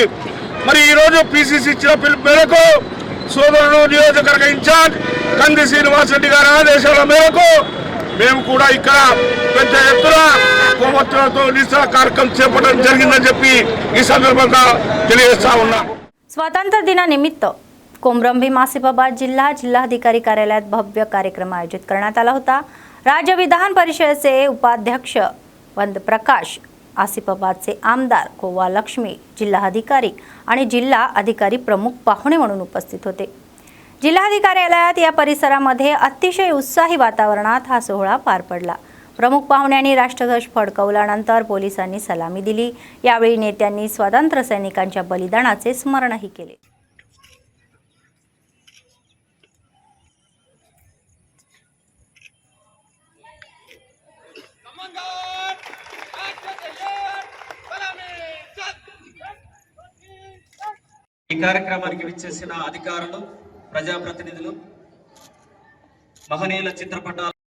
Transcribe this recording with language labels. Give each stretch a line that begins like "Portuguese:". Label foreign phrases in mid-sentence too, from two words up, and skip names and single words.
Telugu: మరి ఈరోజు పిసిసి ఇచ్చిన పిలుపు మేరకు సోదరుడు నియోజకవర్గ ఇన్ఛార్జ్ కంది శ్రీనివాసరెడ్డి గారి ఆదేశాల మేరకు మేము కూడా ఇక్కడ పెద్ద ఎత్తున కొవ్వొత్తులతో నిరసన కార్యక్రమం చేపట్టడం జరిగిందని చెప్పి ఈ సందర్భంగా తెలియజేస్తా ఉన్నాం.
Marathi: स्वातंत्र्य दिनानिमित्त कोमरंभीम आसिफाबाद जिल्हाधिकारी कार्यालयात भव्य कार्यक्रम आयोजित करण्यात आला होता. राज्य विधान परिषदेचे उपाध्यक्ष वंदप्रकाश, आसिफाबादचे आमदार कोवा लक्ष्मी, जिल्हाधिकारी आणि जिल्हा अधिकारी प्रमुख पाहुणे म्हणून उपस्थित होते. जिल्हाधिकारी कार्यालयात या परिसरामध्ये अतिशय उत्साही वातावरणात हा सोहळा पार पडला. प्रमुख पाहुण्यांनी राष्ट्रध्वज फडकवल्यानंतर पोलिसांनी सलामी दिली. यावेळी नेत्यांनी स्वातंत्र्य सैनिकांच्या बलिदानाचे स्मरणही केले.
Telugu: ఈ కార్యక్రమానికి విచ్చేసిన అధికారులు, ప్రజాప్రతినిధులు, మహనీయుల చిత్రపటాలు